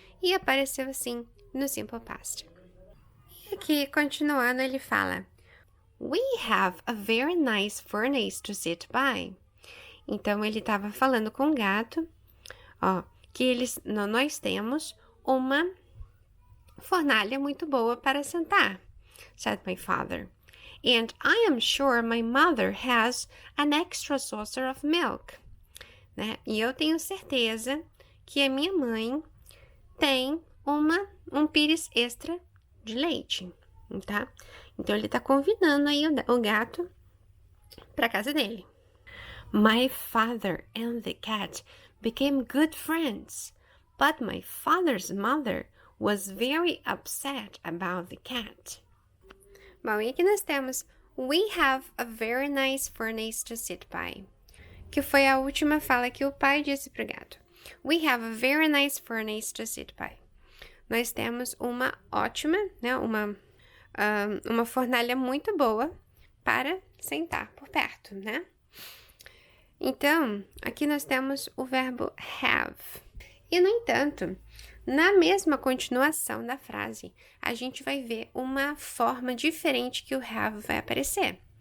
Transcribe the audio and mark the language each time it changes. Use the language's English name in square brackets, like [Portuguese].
[Portuguese] E apareceu assim no simple past. E aqui, continuando, ele fala: [English] We have a very nice furnace to sit by. [Portuguese] Então, ele estava falando com o gato, que nós temos uma fornalha muito boa para sentar, [English] said my father. And I am sure my mother has an extra saucer of milk. [Portuguese] Né? E eu tenho certeza que a minha mãe tem um pires extra de leite, tá? Então, ele tá convidando aí o gato para casa dele. [English] My father and the cat became good friends, but my father's mother was very upset about the cat. [Portuguese] Bom, e aqui nós temos [English] We have a very nice furnace to sit by, [Portuguese] que foi a última fala que o pai disse pro gato. [English] We have a very nice furnace to sit by. [Portuguese] Nós temos uma ótima, né, uma fornalha muito boa para sentar por perto, né? Então, aqui nós temos o verbo have. E, no entanto, na mesma continuação da frase, a gente vai ver uma forma diferente que o have vai aparecer.